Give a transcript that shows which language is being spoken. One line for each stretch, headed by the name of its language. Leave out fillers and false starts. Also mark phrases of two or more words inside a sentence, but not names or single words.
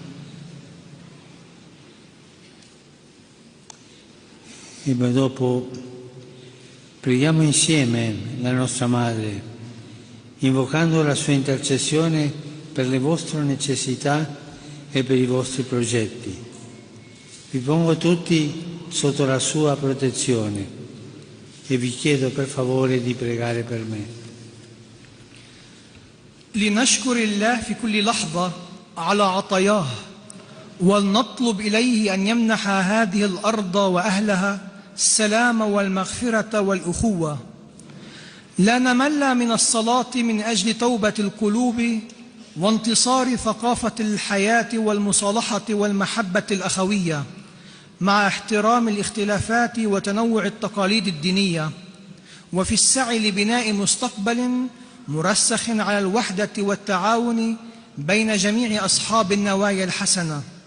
Italian: E poi dopo preghiamo insieme la nostra Madre, invocando la sua intercessione per le vostre necessità e per i vostri progetti. Vi pongo tutti sotto la sua protezione e vi chiedo per favore di pregare per me.
Arabic: لنشكر الله في كل لحظة على عطاياه ولنطلب إليه أن يمنح هذه الأرض وأهلها السلام والمغفرة والأخوة. لا نمل من الصلاة من أجل توبة القلوب وانتصار ثقافة الحياة والمصالحة والمحبة الأخوية مع احترام الاختلافات وتنوع التقاليد الدينية، وفي السعي لبناء مستقبل مرسخ على الوحدة والتعاون بين جميع أصحاب النوايا الحسنة.